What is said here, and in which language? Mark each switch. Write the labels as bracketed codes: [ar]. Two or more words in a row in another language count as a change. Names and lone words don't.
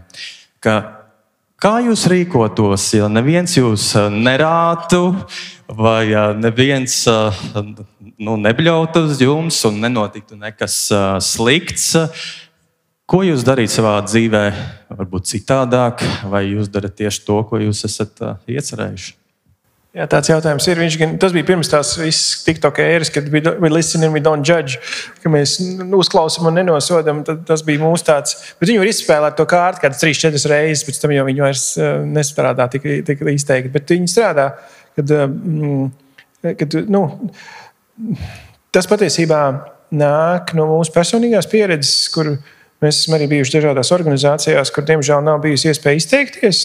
[lv] Kā jūs rīkotos, ja neviens jūs nerātu, vai neviens nebļautu uz jums un nenotiktu nekas slikts? Ko jūs darīt savā dzīvē, varbūt citādāk, vai jūs darat tieši to, ko jūs esat iecerējuši? Jā, tāds jautājums ir. Tas bija pirms tās visas TikTok ēras, kad [en] we listen and we don't judge, [lv] ka mēs uzklausam un nenosodam. Tas bija mūsu tāds. Bet viņi var izspēlēt to kārtu kādas 3-4 reizes, pēc tam jau viņi vairs nestrādā tik izteikti. Bet viņi strādā, kad tas patiesībā nāk no mūsu personīgās pieredzes, kur mēs esam arī bijuši dažādās organizācijās, kur, diemžēl, nav bijusi iespēja izteikties.